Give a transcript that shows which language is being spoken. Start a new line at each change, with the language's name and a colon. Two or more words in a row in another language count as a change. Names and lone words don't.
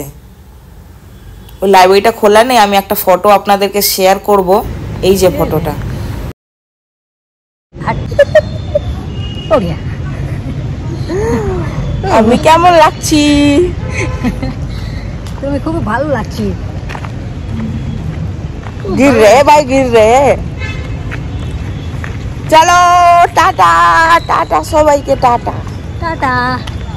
Bangla: ওই লাইব্রেরিটা খোলা নেই, আমি একটা ফটো আপনাদেরকে শেয়ার করব। এই যে ফটোটা, আমি কেমন লাগছি? তুমি খুব ভালো লাগছে।
Hindi: गिर रहे भाई, गिर रहे।
Bangla: চলো টাটা, টাটা সবাই কে টাটা। টাটা।